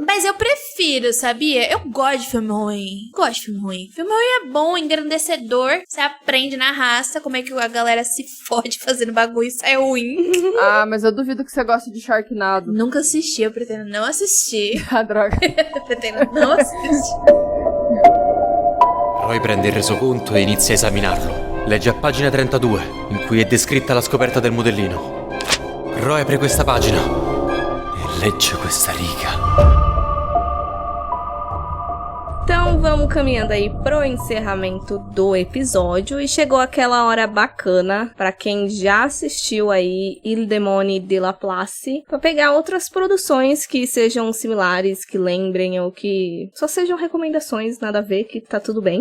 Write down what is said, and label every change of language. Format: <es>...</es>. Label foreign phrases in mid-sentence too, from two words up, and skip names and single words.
<pt>Mas eu prefiro, sabia? Eu gosto de filme ruim. Filme ruim é bom, engrandecedor. Você aprende na raça como é que a galera se fode fazendo bagulho e sai ruim. Mas eu duvido que você goste de Sharknado. Nunca assisti, eu pretendo não assistir. Droga. Eu pretendo não assistir.</pt> <it>Roy prende il resoconto e inizia a esaminarlo. Legge a pagina 32, in cui è descritta la scoperta del modellino. Roy apre questa pagina e legge questa riga.</it> <pt>Então vamos caminhando aí pro encerramento do episódio e chegou aquela hora bacana pra quem já assistiu aí Il Demone de la Place pra pegar outras produções que sejam similares, que lembrem ou que só sejam recomendações, nada a ver, que tá tudo bem.</pt>